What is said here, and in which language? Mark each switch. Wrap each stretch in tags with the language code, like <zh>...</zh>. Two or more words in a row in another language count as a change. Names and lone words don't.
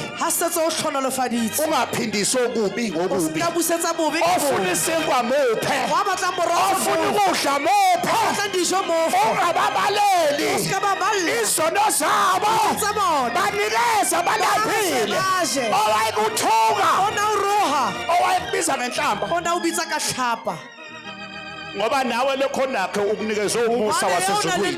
<tn>ga setse o tlhonolofaditse</tn> <zu>ungaphindisi okubi o ngokubi</zu> <tn>seka busetsa bobe ka</tn> <zu>ofuna</zu> <tn>bobe.</tn> <zu>isinkwa muphe</zu> <tn>wa batlang morogo</tn> <zu>ofuna mo ukudla muphe</zu> <tn>batlang dijo mo</tn> <zu>ungababaleli</zu> <tn>seka ba balle</tn> <zu>izono zabo</zu> <tn>tsa bona</tn> <zu>banikeza balaphile Baje. owayekuthuka</zu> <tn>ona o roga</tn> <zu>owayekubiza ngenhlamba</zu> <tn>ona o bitsa ka tlhapa</tn> <zu>ngoba nawe lekhonakhe ukunikezwe umusa wasezulwini</zu>